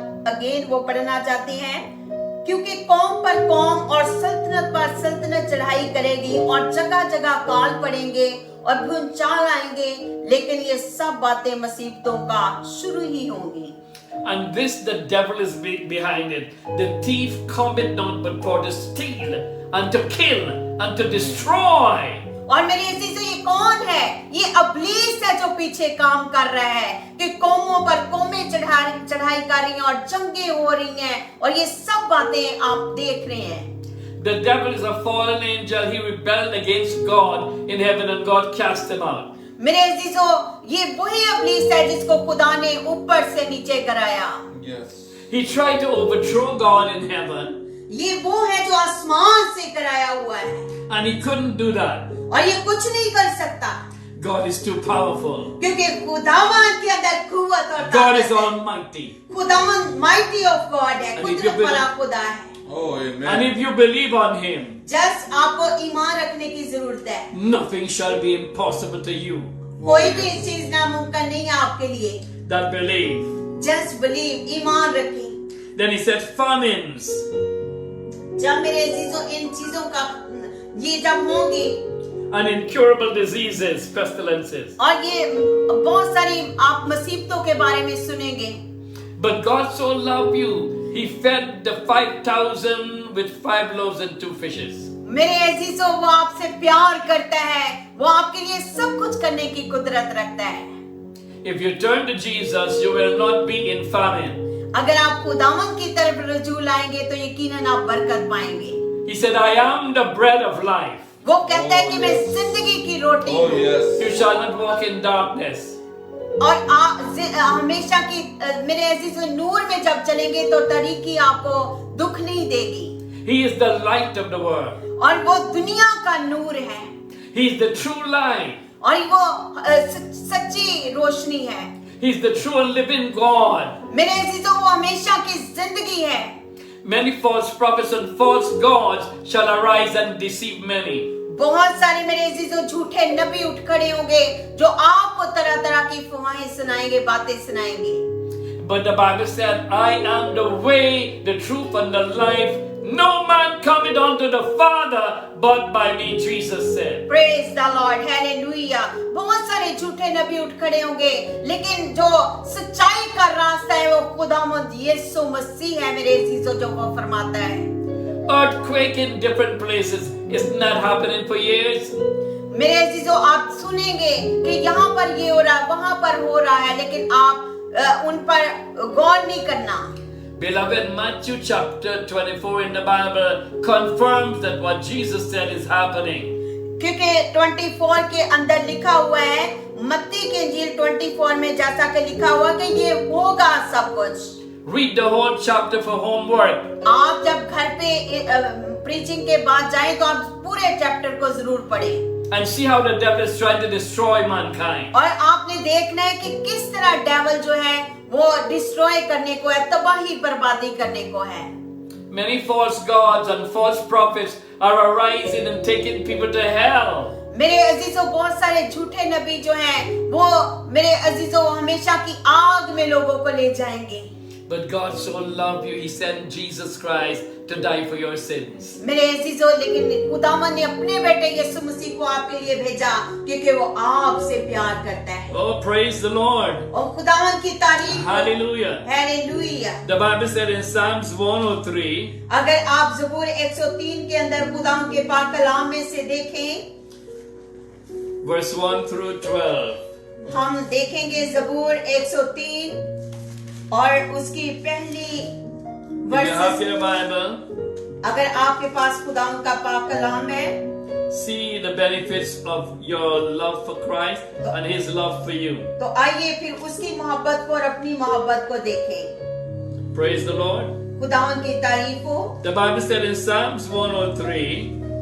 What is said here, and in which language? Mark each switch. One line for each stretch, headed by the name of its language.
Hindi: Again वो पढ़ना चाहते हैं, क्योंकि कौम पर कौम और सल्तनत पर सल्तनत चढ़ाई करेगी और जगह जगह काल पड़ेंगे और भूचाल आएंगे, लेकिन ये सब बातें मुसीबतों का शुरू ही होंगी।
English: And this the devil is behind it. The thief cometh not but for to steal and to kill and to destroy.
Hindi: और मेरे अजीजों, ये कौन है? ये इब्लीस है जो पीछे काम कर रहा है कि कौमों पर कौमें चढ़ाई कर रही हैं और जंगें हो रही हैं और ये सब बातें आप देख रहे हैं।
English: The devil is a fallen angel. He rebelled against God in heaven and God cast him out.
Hindi: मेरे अजीजों, ये वही इब्लीस है जिसको खुदा ने ऊपर से नीचे कराया।
English: He tried to overthrow God in heaven
Hindi: ये वो है जो आसमान से कराया हुआ है
English: and he couldn't do that.
Hindi: और ये कुछ नहीं कर सकता
English: God is too powerful.
Hindi: क्योंकि खुदावन के अंदर कुव्वत और
English: God is
Hindi: ताकत है।
English: almighty.
Hindi: खुदावन
English: mighty of God
Hindi: है,
English: And if
Hindi: कुदरत
English: you
Hindi: वाला
English: believe-
Hindi: खुदा है।
English: And if you believe on him,
Hindi: just आपको ईमान रखने की जरूरत है।
English: nothing shall be impossible to you
Hindi: कोई भी चीज नामुमकिन नहीं है आपके लिए।
English: that believe. Just believe,
Hindi: ईमान रखें।
English: Then he said famines.
Hindi: जब मेरे अजीजों इन चीजों का ये जब होंगी
English: And incurable diseases, pestilences.
Hindi: और ये बहुत सारी आप मुसीबतों के बारे में सुनेंगे।
English: But God so loved you, he fed the 5,000 with 5 loaves and 2 fishes.
Hindi: मेरे अजीजों, वो आपसे प्यार करता है, वो आपके लिए सब कुछ करने की कुदरत रखता है।
English: If you turn to Jesus, you will not be in famine.
Hindi: अगर आप खुदावन की तरफ रुजू लाएंगे तो यकीनन आप बरकत पाएंगे।
English: He said, I am the bread of life.
Hindi: वो कहता है कि मैं जिंदगी की रोटी हूँ
English: You shall not walk in darkness.
Hindi: और हमेशा की मेरे अजीजों, नूर में जब चलेंगे तो तरीकी आपको दुख नहीं देगी।
English: He is the light of the world.
Hindi: और वो दुनिया का नूर है
English: He is the true light.
Hindi: और वो सच्ची रोशनी है।
English: He is the true and living God.
Hindi: मेरे अजीजों, वो हमेशा की जिंदगी है।
English: Many false prophets and false gods shall arise and deceive many.
Hindi: बहुत सारे मेरे अजीजों झूठे नबी उठ खड़े होंगे जो आपको तरह तरह की अफवाहें सुनाएंगे, बातें सुनाएंगे।
English: But the Bible said, I am the way, the truth, and the life. No man cometh unto the Father but by me, Jesus said. Praise the Lord, hallelujah.
Hindi: बहुत सारे झूठे नबी उठ खड़े होंगे, लेकिन जो सच्चाई का रास्ता है वो खुदावंद यीशु मसीह है मेरे अजीजों, जो वो फरमाता है।
English: Earthquake in different places. Isn't that happening for years?
Hindi: मेरे अजीजों, आप सुनेंगे कि यहाँ पर ये हो रहा है, वहां पर हो रहा है, लेकिन आप उन पर गौर नहीं करना।
English: Beloved, Matthew chapter 24 in the Bible confirms that what Jesus said is happening.
Hindi: क्योंकि 24 के अंदर लिखा हुआ है, मत्ती के इंजील 24 में जैसा कि लिखा हुआ कि ये होगा सब कुछ।
English: Read the whole chapter for homework.
Hindi: आप जब घर पे प्रीचिंग के बाद जाएं तो आप पूरे चैप्टर को जरूर पढ़ें
English: And see how the devil is trying to destroy mankind.
Hindi: और आपने देखना है कि किस तरह डेविल जो है वो डिस्ट्रॉय करने को है, तबाही बर्बादी करने को है।
English: Many false gods and false prophets are arising and taking people to hell.
Hindi: मेरे अजीजों, बहुत सारे झूठे नबी जो हैं वो मेरे अजीजों हमेशा की आग में लोगों को ले जाएंगे।
English: But God so loved you, He sent Jesus Christ to die for your sins.
Hindi: मेरे अजीजों, लेकिन खुदावन ने अपने बेटे यीशु मसीह को आपके लिए भेजा क्योंकि वो आपसे प्यार करता है।
English: Oh, praise the Lord.
Hindi: और खुदावन की तारीफ हो।
English: Hallelujah.
Hindi: Hallelujah.
English: The Bible said in Psalms 103,
Hindi: अगर आप ज़बूर 103 के अंदर खुदावन के पाक कलाम में से देखें,
English: verse 1 through 12.
Hindi: हम देखेंगे ज़बूर 103 और उसकी पहली
English: If you have verses. your Bible,
Hindi: अगर आपके पास खुदावन का पाक कलाम है,
English: see the benefits of your love for Christ and His love for you.
Hindi: तो आइए फिर उसकी मोहब्बत को और अपनी मोहब्बत को देखें।
English: Praise the Lord.
Hindi: खुदावन की तारीफ हो।
English: The Bible said in Psalms 103